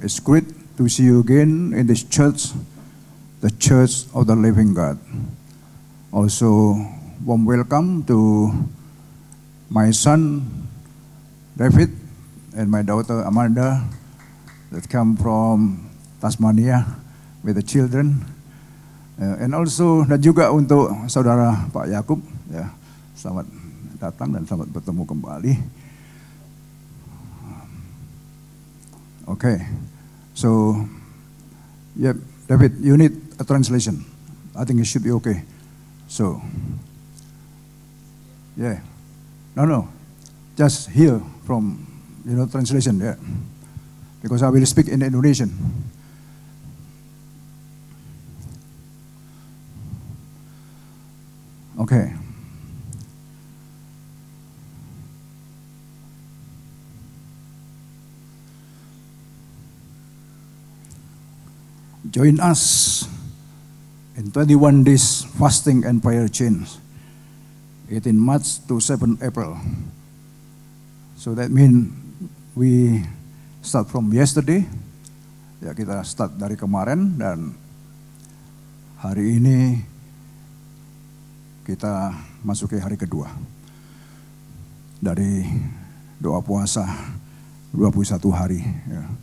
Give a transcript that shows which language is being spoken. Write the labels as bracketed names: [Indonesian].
[English] It's great to see you again in this church, the Church of the Living God. Also, warm welcome to my son, David, and my daughter, Amanda, that come from Tasmania with the children. And also, [Indonesian] dan juga untuk saudara Pak Yakub, ya, selamat datang dan selamat bertemu kembali. [English] Okay, so, yeah, David, you need a translation. I think it should be okay. So, yeah, no, just hear from, translation, yeah, because I will speak in Indonesian. Okay. Join us in 21 days fasting and prayer chain, 18 March to 7 April. So that means we start from yesterday. [Indonesian] Ya, kita [English] start [Indonesian] dari kemarin dan hari ini kita masuki hari kedua dari doa puasa 21 hari. Ya.